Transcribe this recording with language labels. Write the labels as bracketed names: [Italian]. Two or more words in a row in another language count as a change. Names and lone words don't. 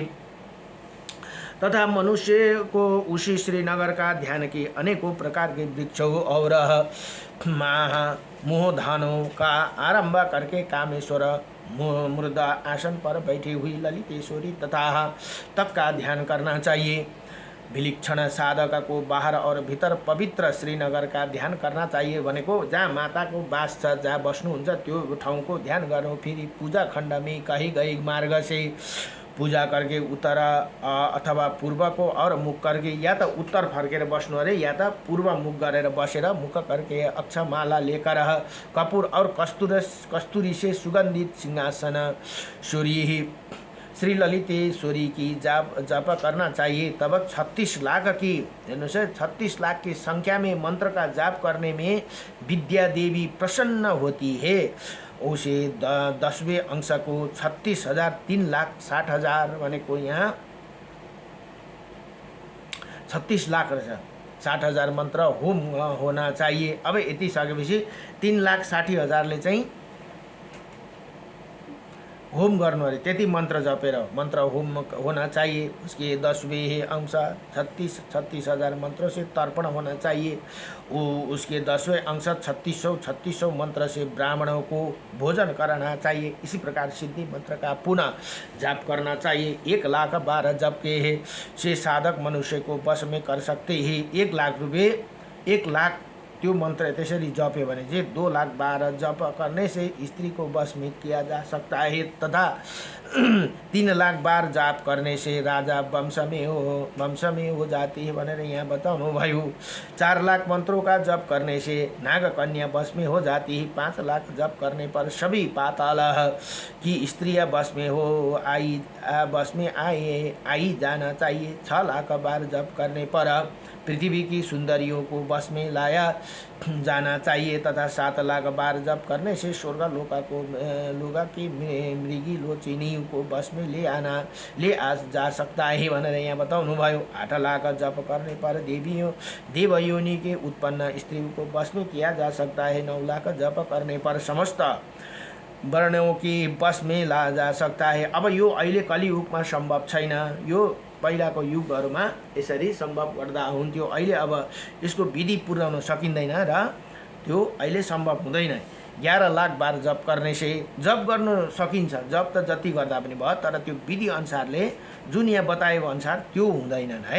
[Hindi] तथा मनुष्य को उसी श्रीनगर का ध्यान की अनेकों प्रकार के वृक्षों और मोहधानों का आरंभ करके कामेश्वर मृदा आसन पर बैठी हुई ललितेश्वरी तथा तप का ध्यान करना चाहिए। विलक्षण साधक को बाहर और भीतर पवित्र श्रीनगर का ध्यान करना चाहिए [Nepali] भनेको जहाँ माता को वास छ, जहाँ बस्नुहुन्छ त्यो ठाउँको को ध्यान गर्नु। [Hindi] फिर पूजा खंड में कहीं गई मार्ग से पूजा करके उत्तर अथवा पूर्व को और मुख करके [Nepali] या तो उत्तर फर्केर बस्नु अरे या तो पूर्व मुख गरेर बसेर [Hindi] मुख करके अक्षमाला लेकर कपूर और कस्तूरी से सुगंधित सिंहासन श्री ललितेश्वरी की जप करना चाहिए। तब 36 लाख की 36 लाख की संख्या में मंत्र का जाप करने में विद्या देवी प्रसन्न होती है। उसे 10वें अंश को 36,000 3,60,000 [Nepali] भनेको यहाँ 36 लाख रहेछ। [Hindi] 60,000 मंत्र होम होना चाहिए। [Nepali] अब यति सकेपछि 3,60,000 चाहिँ होम गर्नु अरे, त्यति मंत्र जपेर [Hindi] मंत्र होम होना चाहिए। उसके 10वें अंश 36,000 मंत्रों से तर्पण होना चाहिए। उसके 10वें अंश 3600 मंत्र से ब्राह्मणों को भोजन कराना चाहिए। इसी प्रकार सिद्धि मंत्र का पुनः जाप करना चाहिए। 1,12,000 जप के से साधक मनुष्य को वश में कर सकते हैं। [Nepali] 1 लाख रुपये 1 लाख त्यो मंत्र त्यसरी जप्यो भने चाहिँ [Hindi] 2,12,000 जप करने से स्त्री को वश में किया जा सकता है तथा 3 लाख बार जाप करने से राजा वंश में हो जाती है [Nepali] भनेर यहाँ बताउनु भयो। [Hindi] 4 लाख मंत्रों का जप करने से नाग कन्या वश में हो जाती है। 5 लाख जप करने पर सभी पाताल की स्त्रियां वश में आई जाना चाहिए। 6 लाख बार जप करने पर पृथ्वी की सुंदरियों को वश में लाया जाना चाहिए तथा 7 लाख बार जप करने से स्वर्ग लोका की मृगी लोचिनी को वश में ले आ जा सकता है [Nepali] भनेर यहाँ बताउनु भयो। [Hindi] 8 लाख जप करने पर देवयोनि के उत्पन्न स्त्री को वश में किया जा सकता है। 9 लाख जप करने पर समस्त वर्णों की वश में ला जा सकता है। [Nepali] अब यो अहिले कलियुगमा सम्भव छैन। यो पहिलाको युगहरूमा यसरी सम्भव गर्दा हुन्थ्यो। अहिले अब यसको विधि पुर्याउन सकिँदैन र त्यो अहिले सम्भव हुँदैन। 11 लाख बार जप गर्ने से जप गर्न सकिन्छ, जप त जति गर्दा पनि भयो, तर त्यो विधि अनुसारले जुन यहाँ बताएको अनुसार त्यो हुँदैनन् है।